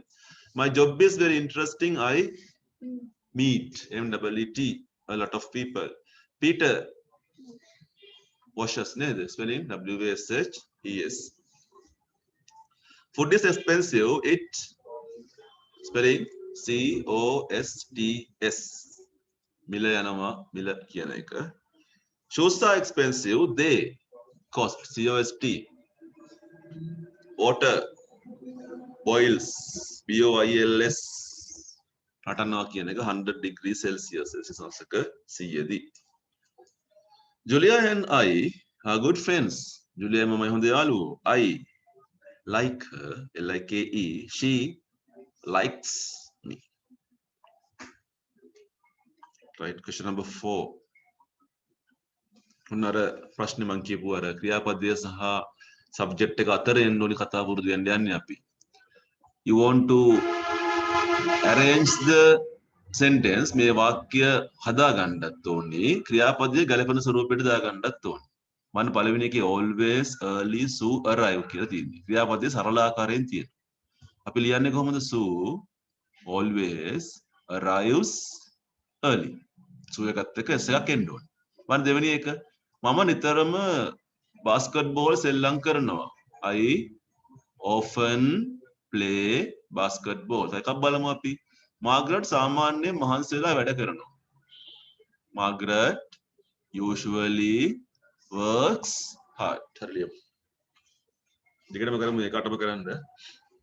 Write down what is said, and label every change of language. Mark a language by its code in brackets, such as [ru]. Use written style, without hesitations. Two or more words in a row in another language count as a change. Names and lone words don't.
[en] My job is very interesting. I meet MWET a lot of people. Peter washes spelling WASHES. Food is expensive. It spelling COSTS. [si] මිල යනවා මිල කියන එක. [en] Shoes are expensive. They cost. COST. Water boils. BOILS. [si] රටනවා කියන එක 100 [en] degrees Celsius. [si] Celsius එක 100දී. [en] Julia and I are good friends. [si] Julia මමයි හොඳ යාළුවෝ. [en] I like her. LIKE. She likes me. Right. Question number 4. [si] උන්නර ප්‍රශ්නේ මං කියපු අර ක්‍රියාපදයේ සහ සබ්ජෙක්ට් එක අතර එන්න ඕනි කතා පුරුදු වෙන්න යන්නේ අපි. [en] You want to arrange the sentence [si] මේ වාක්‍ය හදා ගන්නත් ඕනි ක්‍රියාපදයේ ගැලපෙන ස්වරූපයට දා ගන්නත් ඕනි. මම පළවෙනි එකේ [en] always early Sue arrive [si] කියලා තියෙන්නේ. ක්‍රියාපදයේ සරල ආකාරයෙන් තියෙනවා. අපි ලියන්නේ කොහොමද? [en] Sue always arrives early. [si] Sue එකත් එක්ක s එකක් එන්න ඕනේ. මම දෙවෙනි එක මම නිතරම basketball සෙල්ලම් කරනවා. [en] I often play basketball. [si] එකක් බලමු අපි. Margaret සාමාන්‍යයෙන් මහන්සි වෙලා වැඩ කරනවා. [en] Margaret usually works hard. [si] හරියට. දෙකටම කරමු එකටම කරන්න.